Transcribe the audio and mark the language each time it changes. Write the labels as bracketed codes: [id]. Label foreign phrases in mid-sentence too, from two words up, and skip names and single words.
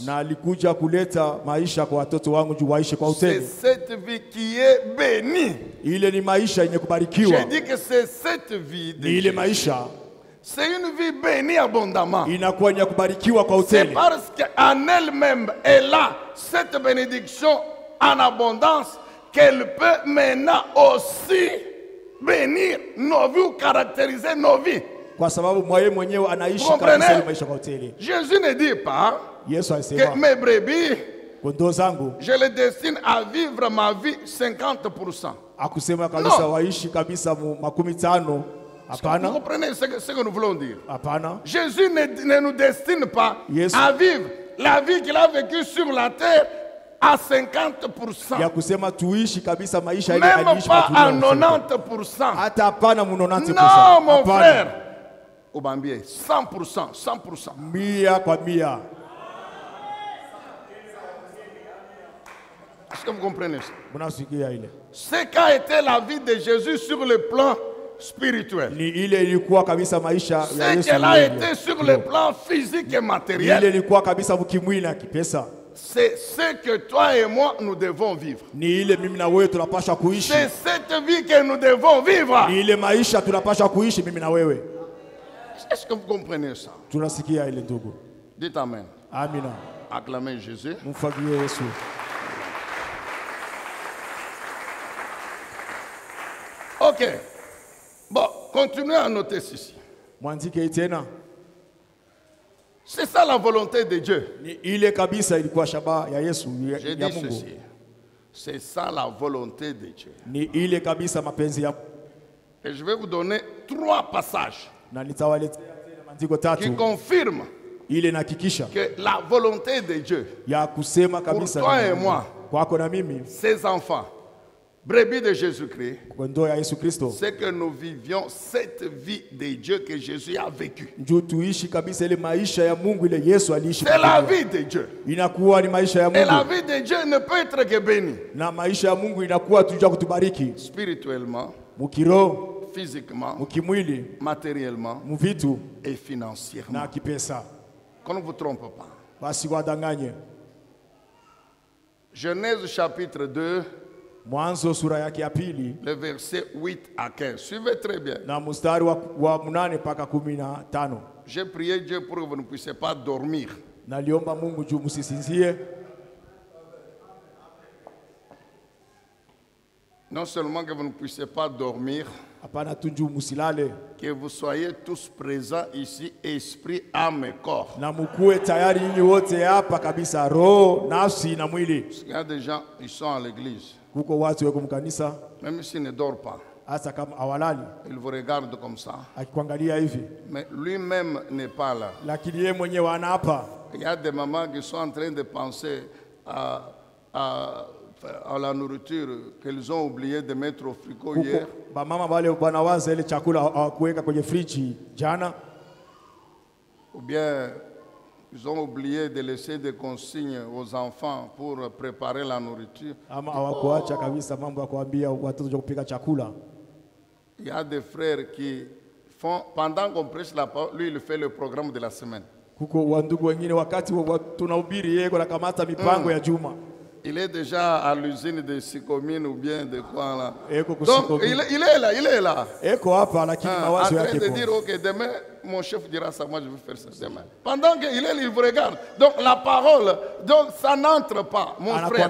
[sw] na alikuja kuleta maisha kwa watoto wangu juu waishi kwa [fr] c'est [sw] utele. [fr] cette vie qui est bénie. [sw] Ile ni maisha yenye kubarikiwa, [fr] J'ai dit que c'est cette vie de [sw] ni ile [fr] Jésus. [sw] maisha [fr] C'est une vie bénie abondamment. [sw] inakuwa yenye kubarikiwa kwa [fr] C'est [sw] utele, [fr] parce qu'en elle-même, elle a cette bénédiction en abondance qu'elle peut maintenant aussi bénir nos vies ou caractériser nos vies. [sw] kwa sababu mwaye mwenyewe anaishi [fr] Comprenez? [sw] kabisa ile maisha kwa utele. [fr] Jésus ne dit pas [sw] Yesu [fr] que [sw] alisema [fr] mes brebis, [sw] kondoo zangu, [fr] je les destine à vivre ma vie 50%. [sw] akusema kabisa No. waishi kabisa mu 50. [fr] Vous [sw] Hapana, [fr] comprenez ce que nous voulons dire? [sw] hapana. [fr] Jésus ne nous destine pas Yes. à vivre la vie qu'il a vécue sur la terre à 50%. [sw] Ya kusema tuishi kabisa maisha ile [fr] Même [sw] aliishi [fr] pas [sw] kwa [fr] à [sw] dunia. [fr] 90%. [sw] Hata hapana mu 90%. [fr] Non, mon [sw] Hapana. [fr] frère. Obambie, 100%, 100%. [sw] Mia kwa mia. [fr] Est-ce que vous comprenez ça? [sw] Mnasikia ile? [fr] Ce qu'a été la vie de Jésus sur le plan spirituel. [sw] Ni ile ilikuwa kabisa maisha ya [fr] Ce [sw] Yesu. [fr] qu'elle a [sw] mwenyewe. [fr] été sur le plan physique et [sw] Ile [fr] matériel. [sw] ilikuwa kabisa mkimwili na kipesa. [fr] C'est ce que toi et moi nous devons vivre. [sw] Ni ile mimi na wewe tunapaswa kuishi. [fr] C'est cette vie que nous devons vivre. [sw] Ni ile maisha tunapaswa kuishi mimi na wewe. [fr] Est-ce que vous comprenez ça? [sw] Tunasikia ile ndugu. [fr] Dites Amen. [sw] Amina. [fr] Acclamez Jésus. [sw] Mfagie Yesu. [fr] Ok. Bon, continuez à noter ceci. [sw] Mwandike tena. [fr] C'est ça la volonté de Dieu. [sw] Ni ile kabisa ilikuwa shabaha ya Yesu [fr] J'ai [sw] ya [fr] dit [sw] Mungu. [fr] ceci. C'est ça la volonté de Dieu. [sw] Ni ile kabisa mapenzi ya [fr] Et je vais vous donner 3 passages [sw] na nitawaletea tena maandiko [fr] qui [sw] tatu [fr] confirment [sw] ile nahakikisha [fr] que la volonté de Dieu, [sw] ya kusema kabisa [fr] Pour toi [sw] na [fr] et [sw] Mungu. [fr] moi. [sw] Kwako na mimi [fr] ses enfants, brebis de Jésus-Christ, [sw] kondoo ya Yesu Kristo, [fr] c'est que nous vivions cette vie de Dieu que Jésus a vécue. [sw] njoo tuishi kabisa ile maisha ya Mungu ile Yesu aliishi. [fr] C'est la [sw] kwa dunia. [fr] vie de Dieu. [sw] Inakuwa ni maisha ya [fr] Et la [sw] Mungu [fr] vie de Dieu ne peut être que bénie. [sw] na maisha ya Mungu inakuwa tuja kutubariki [fr] Spirituellement, [sw] mukiroho, [fr] physiquement, [sw] mukimwili, [fr] matériellement [sw] muvitu [fr] et financièrement. [sw] na kipesa. [fr] Qu'on ne vous trompe pas. [sw] Basi wadanganye. [fr] Genèse chapitre 2, [sw] Mwanzo sura yake ya pili [fr] le verset 8 à 15. Suivez très bien. [sw] na mstari wa 8 mpaka 15. [fr] J'ai prié Dieu pour que vous ne puissiez pas dormir. [sw] Naliomba Mungu juu msisinzie, [fr] Non seulement que vous ne puissiez pas dormir, [sw] hapana tu juu msilale, [fr] que vous soyez tous présents ici, esprit, âme et corps. [sw] na mkuwe tayari nyinyi wote hapa kabisa, roho, nafsi na mwili. [fr] Parce qu'il y a des gens, ils sont à l'église, [sw] Kuko watu weko mkanisa [fr] même s'ils ne dorment pas, [sw] hasa kama awalali, [fr] ils vous regardent comme ça, [sw] akikuangalia hivi, [fr] mais lui-même n'est pas là. [sw] lakini yeye mwenyewe ana hapa. [fr] Il y a des mamans qui sont en train de penser à la nourriture qu'elles ont oublié de mettre au frigo hier. [sw] Kuko bamama wale wanawaza ile chakula hawakuweka kwenye friji jana, [fr] Ou bien ils ont oublié de laisser des consignes aux enfants pour préparer la nourriture. [sw] ama hawakuacha kabisa mambo ya kuambia watoto kupika chakula. [fr] Il y a des frères qui font, pendant qu'on prêche la parole, lui il fait le programme de la semaine. [sw] Kuko wandugu wengine wakati tunahubiri yeye anakamata mipango ya juma. [fr] Il est déjà à l'usine de Sycomine ou bien de quoi là. Donc il est là, il est là. En train de dire, ok, demain, mon chef dira ça, moi je vais faire ça demain. Pendant qu'il est là, il vous regarde. Donc la parole, donc ça n'entre pas, mon frère.